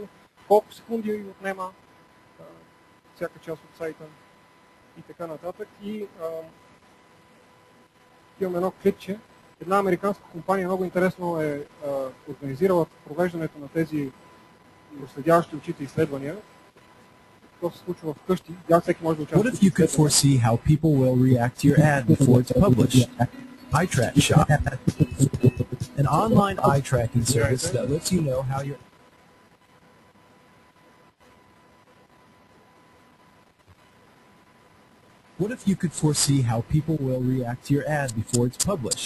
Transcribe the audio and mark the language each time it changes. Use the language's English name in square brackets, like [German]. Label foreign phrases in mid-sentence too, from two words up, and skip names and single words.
[Bulgarian] Колко секунди отнема всяка част от сайта и така нататък. И имаме едно клипче. Една американска компания много интересно е организирала провеждането на тези проследяващи очите изследвания. Какво се случва вкъщи? Всеки може да участва. [English] What if you could foresee how people will react to your ad before it's published? Eye-Track Shop, an online eye tracking service that lets you know how your What if you could foresee how people will react to your ad before it's published?